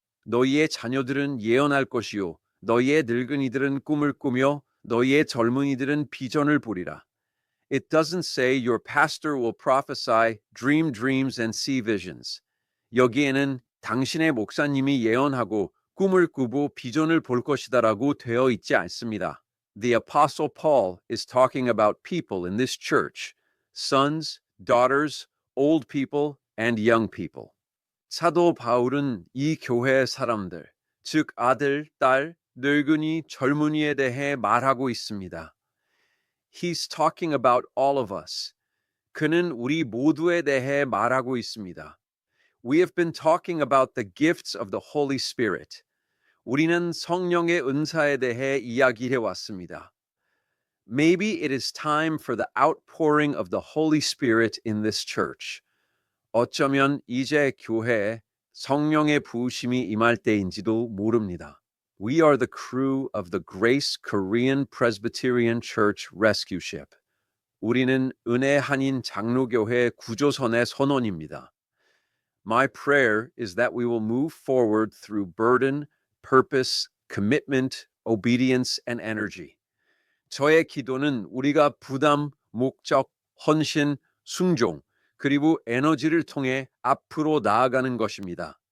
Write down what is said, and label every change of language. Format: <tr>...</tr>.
<ko>너희의 자녀들은 예언할 것이요 너희의 늙은이들은 꿈을 꾸며 너희의 젊은이들은 비전을 보리라.</ko> <en>It doesn't say your pastor will prophesy, dream dreams and see visions.</en> <ko>여기에는 당신의 목사님이 예언하고 꿈을 꾸고 비전을 볼 것이다라고 되어 있지 않습니다.</ko> <en>The Apostle Paul is talking about people in this church, sons, daughters, old people, and young people.</en> <ko>사도 바울은 이 교회의 사람들, 즉 아들, 딸, 늙은이, 젊은이에 대해 말하고 있습니다.</ko> <en>He's talking about all of us.</en> <ko>그는 우리 모두에 대해 말하고 있습니다.</ko> <en>We have been talking about the gifts of the Holy Spirit.</en> <ko>우리는 성령의 은사에 대해 이야기해 왔습니다.</ko> <en>Maybe it is time for the outpouring of the Holy Spirit in this church.</en> <ko>어쩌면 이제 교회에 성령의 부으심이 임할 때인지도 모릅니다.</ko> <en>We are the crew of the Grace Korean Presbyterian Church Rescue Ship.</en> <ko>우리는 은혜 한인 장로교회 구조선의 선원입니다.</ko> <en>My prayer is that we will move forward through burden, purpose, commitment, obedience, and energy.</en> <ko>저의 기도는 우리가 부담, 목적, 헌신, 순종, 그리고 에너지를 통해 앞으로 나아가는 것입니다.</ko>